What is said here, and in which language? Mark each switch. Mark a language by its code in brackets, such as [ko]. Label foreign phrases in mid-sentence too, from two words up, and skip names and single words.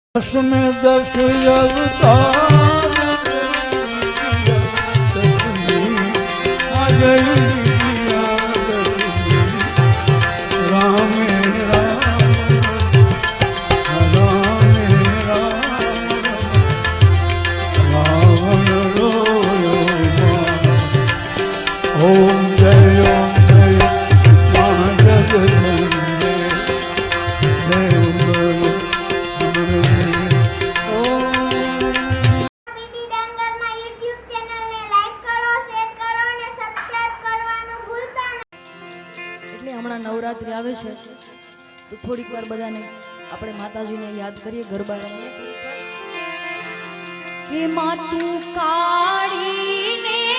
[hi] दस में दस अवतार आ गई राम रावण रोयो ओम जय मां जगदम्बे [gu] નવરાત્રી આવે છે તો થોડીક વાર બધાને આપણે માતાજીને યાદ કરીએ ગરબા રમીએ કે માતું કાળીને